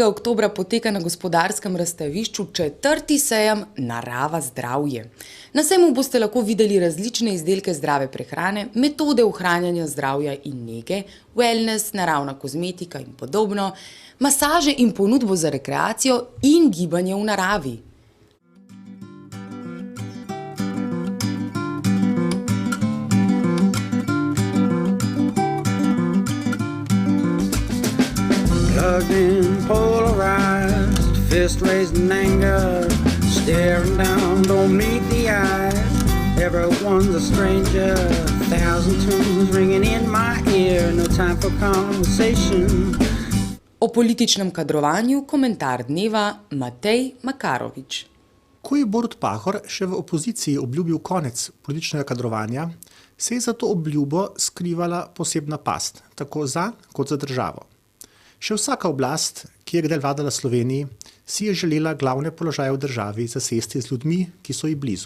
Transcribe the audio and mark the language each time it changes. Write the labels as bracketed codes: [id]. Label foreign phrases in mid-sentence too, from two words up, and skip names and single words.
[sl] oktobra poteka na gospodarskem razstavišču 4. sejem Narava zdravje. Na sejmu boste lahko videli različne izdelke zdrave prehrane, metode ohranjanja zdravja in nege, wellness, naravna kozmetika in podobno, masaže in ponudbo za rekreacijo in gibanje v naravi. [en] Plugged in, polarized, fist raised in anger, staring down, don't meet the eyes. Everyone's a stranger, 1,000 tunes ringing in my ear, no time for conversation. [sl] O političnem kadrovanju komentar dneva Matej Makarovič. Ko je Borut Pahor še v opoziciji obljubil konec političnega kadrovanja, se je za to obljubo skrivala posebna past, tako za kot za državo. Še vsaka oblast, ki je kdaj vladala Sloveniji, si je želela glavne položaje v državi zasesti z ljudmi, ki so ji blizu.